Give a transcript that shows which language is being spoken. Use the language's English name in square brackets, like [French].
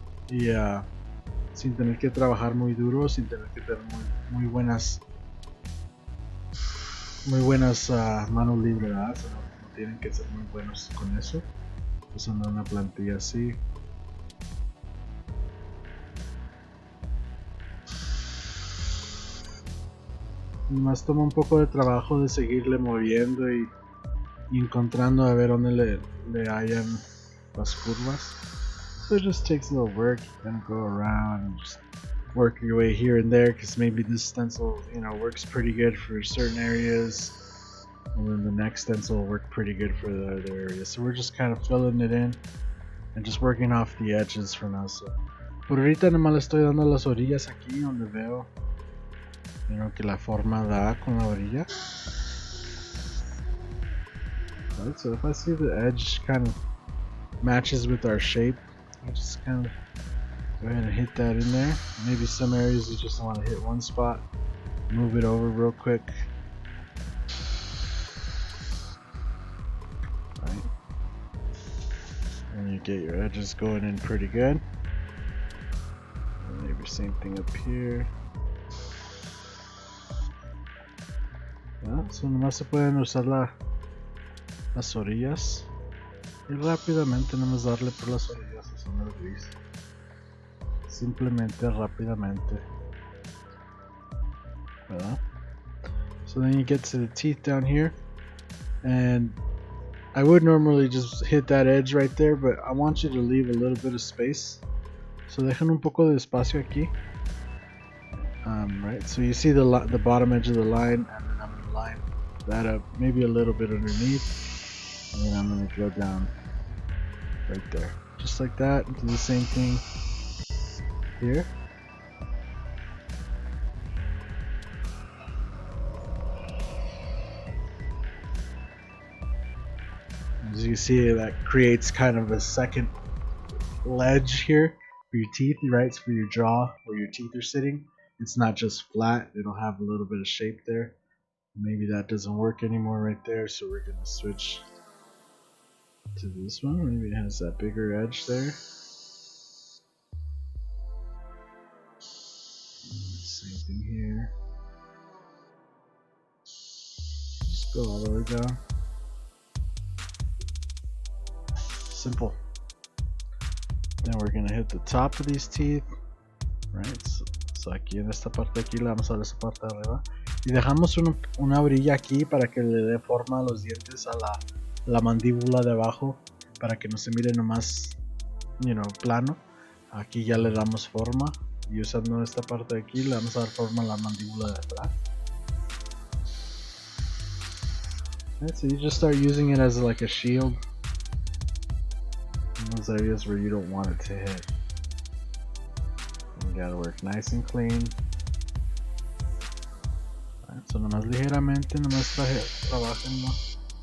[Spanish] Y sin tener que trabajar muy duro, sin tener que tener muy buenas manos libres, ¿verdad? O sea, no tienen que ser muy buenos con eso, usando una plantilla así. Más toma un poco de trabajo de seguirle moviendo y encontrando a ver dónde le hallan las curvas. [English] So it just takes a little work. You kind of go around and just work your way here and there, because maybe this stencil, you know, works pretty good for certain areas, and then the next stencil will work pretty good for the other areas. So we're just kind of filling it in and just working off the edges for now. [Spanish] So por ahorita nomás le estoy dando las orillas aquí donde veo, you know, que la forma da con la orilla. [English] Right, so if I see the edge kind of matches with our shape, I just kind of go ahead and hit that in there. Maybe some areas you just want to hit one spot, move it over real quick. Right. And you get your edges going in pretty good. And maybe same thing up here. [Spanish] So nomás se pueden usar las orillas y rápidamente nomás darle por las orillas usando el gris. Simplemente rápidamente, ¿verdad? [English] So then you get to the teeth down here, and I would normally just hit that edge right there, but I want you to leave a little bit of space. [Spanish] So dejen un poco de espacio aquí. [English] Right, so you see the bottom edge of the line, and then I'm going to line that up maybe a little bit underneath, and then I'm going to go down right there, just like that. Do the same thing here. As you see, that creates kind of a second ledge here for your teeth, right? It's for your jaw where your teeth are sitting. It's not just flat, it'll have a little bit of shape there. Maybe that doesn't work anymore right there, so we're going to switch to this one. Maybe it has that bigger edge there. Same thing here. Just go all the way down. Simple. Then we're going to hit the top of these teeth, right? [Spanish] So aquí en esta parte aquí le vamos a dar esa parte de arriba y dejamos una orilla aquí para que le dé forma a los dientes, a la mandíbula de abajo, para que no se mire nomás, you know, plano. Aquí ya le damos forma y usando esta parte de aquí le vamos a dar forma a la mandíbula de atrás. [English] Okay, so you just start using it as like a shield those areas where you don't want it to hit. You gotta work nice and clean. [Spanish] Right, so nomás ligeramente, nomás trabajenlo.